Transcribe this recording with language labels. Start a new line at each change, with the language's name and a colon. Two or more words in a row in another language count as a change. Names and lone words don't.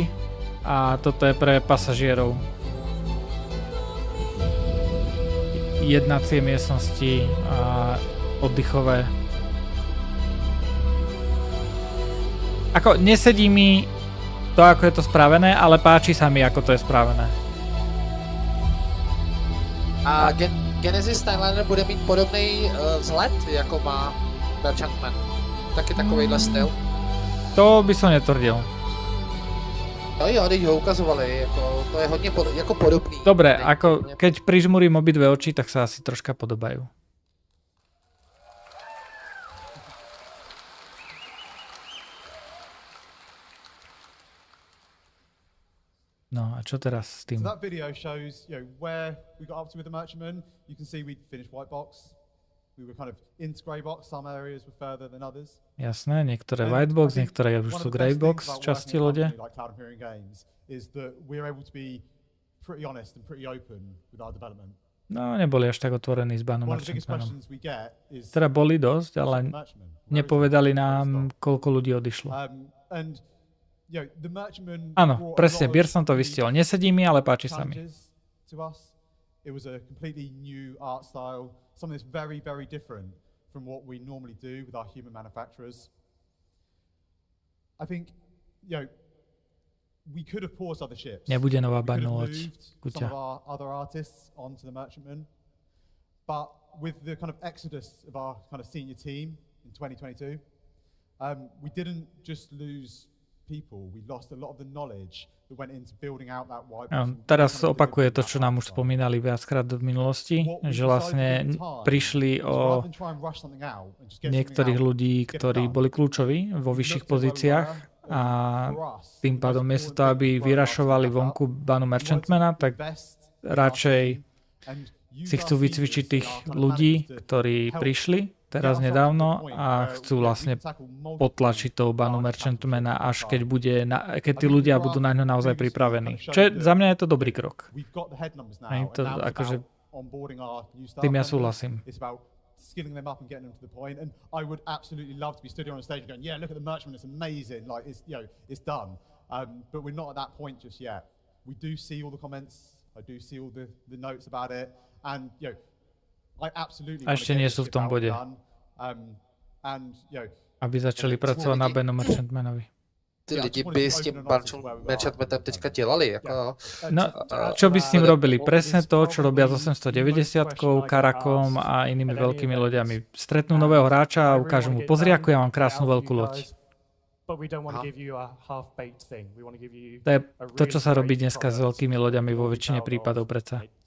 Slovak: A toto je pre pasažierov. Jednacie miestnosti a oddychové. Ako nesedí mi to, ako je to spravené, ale páči sa mi, ako to je spravené.
Czech: A Genesis Starliner bude mít podobný vzhled, jako má Merchantman. Taky takovejhle styl.
Slovak: To by som netvrdil.
Czech: No jo, když ho ukazovali, jako, to je hodně jako podobný.
Slovak: Dobre, ako keď prižmurím obidve oči, tak sa asi troška podobajú. No a čo teraz s tým?
English: So that video shows, where we got up to with the Merchantman. You can see we finished white box. We were kind of into grey box. Some areas were further than others.
Slovak: Jasné, niektoré
English: white box,
Slovak: niektoré už sú
English: grey box
Slovak: časti lode.
English: Like Cloud and Hearing Games is that we're able to be pretty honest and pretty open with our development.
Slovak: No, neboli až tak otvorení s Banu Merchantmanom. Teda boli dosť, ale nepovedali nám, koľko ľudí odišlo. Áno, presne, Bier som to vystiel. Nesedí mi, ale páči sa mi.
English: It was a completely new art style, something that's very, very different from what we normally do with our human manufacturers. I think, we could have paused other ships.
Slovak: Nebude nová Banu loď.
English: Some of our other artists onto the Merchantman, but with the kind of exodus of our kind of senior team in 2022, we didn't just lose people, we lost a lot of the knowledge that went into building out that wide.
Slovak: Teraz opakuje to, čo nám už spomínali viackrát v minulosti, že vlastne prišli o niektorých ľudí, ktorí boli kľúčoví vo vyšších pozíciách a tým pádom miesto toho, aby vyrašovali vonku Banu Merchantmana, tak radšej si chcú vycvičiť tých ľudí, ktorí prišli teraz nedávno a chcú vlastne potlačiť toho banu merchantmana, až keď tí ľudia budú na ňo naozaj pripravení. Čo je, za mňa je to dobrý krok. To, akože, tým ja súhlasím.
English: Skilling them up and getting them to the point, and I would absolutely love to be stood here on stage going, yeah, look at the merchantman, it's amazing, like it's, you know, it's done. But we're not at that point just yet. We do see all the comments, I do see all the notes about it, and you know, I absolutely
Slovak: a ešte nie sú v tom bode.
English: And you know,
Slovak: aby začali pracovať na banu merchantmanovi.
Czech: Ty lidi by s tím merchantmanem teďka dělali, jako...
Slovak: No, čo by s ním robili? Presne to, čo robia s 890-kou, Karakom a inými veľkými loďami. Stretnú nového hráča a ukážu mu, pozri, ako ja mám krásnu veľkú loď. To je to, čo sa robí dneska s veľkými loďami vo väčšine prípadov predsa.